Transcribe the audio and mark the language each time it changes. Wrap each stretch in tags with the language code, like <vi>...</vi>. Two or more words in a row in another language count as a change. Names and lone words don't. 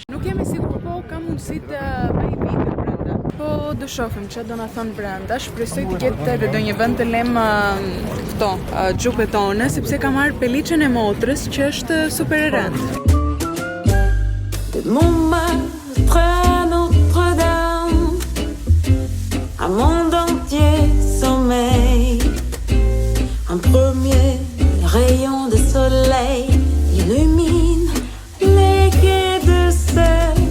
<sq>Nuk jam e sigurt po ka mundësi të bëj video brenda. Po do shohim çfarë do na thon brenda. Shpresoj të ketë edhe ndonjë vend të lëm këto xhupet tona, sepse kam marrë peliçen e motrës që është super e rëndë.</sq> <fr>Notre-Dame, un monde entier sommeille. Un premier rayon de soleil illumine les quais de Seine.</fr>